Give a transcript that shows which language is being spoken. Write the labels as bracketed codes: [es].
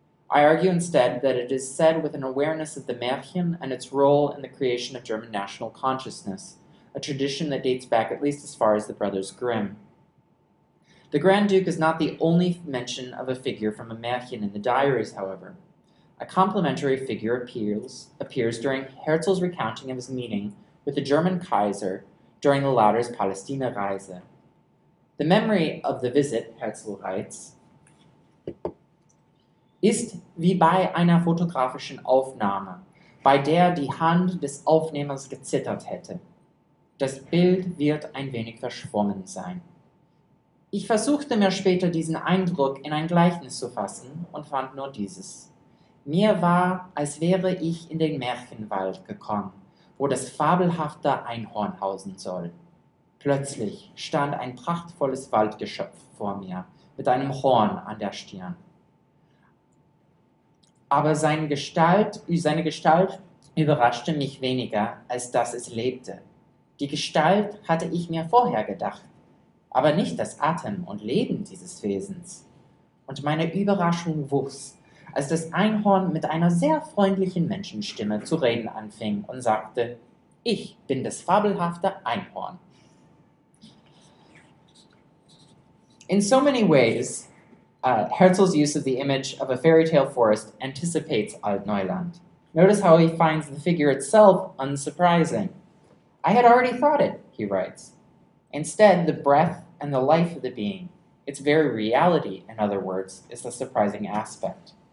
[en] I argue instead that it is said with an awareness of the Märchen and its role in the creation of German national consciousness, a tradition that dates back at least as far as the Brothers Grimm. The Grand Duke is not the only mention of a figure from a Märchen in the diaries, however. A complementary figure appears during Herzl's recounting of his meeting with the German Kaiser during the latter's Palästina-Reise. The memory of the visit, Herzl writes, [de] ist wie bei einer fotografischen Aufnahme, bei der die Hand des Aufnehmers gezittert hätte. Das Bild wird ein wenig verschwommen sein. Ich versuchte mir später diesen Eindruck in ein Gleichnis zu fassen und fand nur dieses. Mir war, als wäre ich in den Märchenwald gekommen, wo das fabelhafte Einhorn hausen soll. Plötzlich stand ein prachtvolles Waldgeschöpf vor mir, mit einem Horn an der Stirn. Aber seine Gestalt überraschte mich weniger, als dass es lebte. Die Gestalt hatte ich mir vorher gedacht, aber nicht das Atem und Leben dieses Wesens. Und meine Überraschung wuchs, als das Einhorn mit einer sehr freundlichen Menschenstimme zu reden anfing und sagte, ich bin das fabelhafte Einhorn. [en] In so many ways, Herzl's use of the image of a fairy tale forest anticipates Altneuland. Notice how he finds the figure itself unsurprising. I had already thought it, he writes. Instead, the breath and the life of the being, its very reality, in other words, is the surprising aspect.